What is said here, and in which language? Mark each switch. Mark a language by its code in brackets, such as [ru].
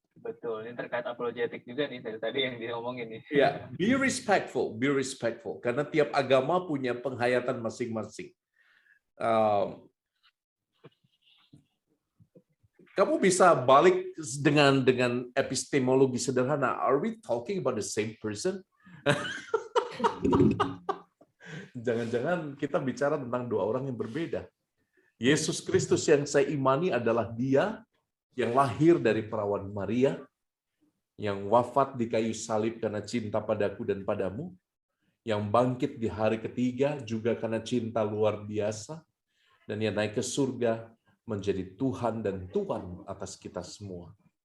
[id] Betul, ini terkait apologetik juga nih dari tadi yang diomongin nih. Ya, [en] be respectful. [id] Karena tiap agama punya penghayatan masing-masing. Kamu bisa balik dengan epistemologi sederhana. [en] Are we talking about the same person? [id] Jangan-jangan kita bicara tentang dua orang yang berbeda. Yesus Kristus yang saya imani adalah Dia yang lahir dari perawan Maria, yang wafat di kayu salib karena cinta padaku dan padamu, yang bangkit di hari ketiga juga karena cinta luar biasa, dan yang naik ke surga menjadi Tuhan dan Tuhan atas kita semua.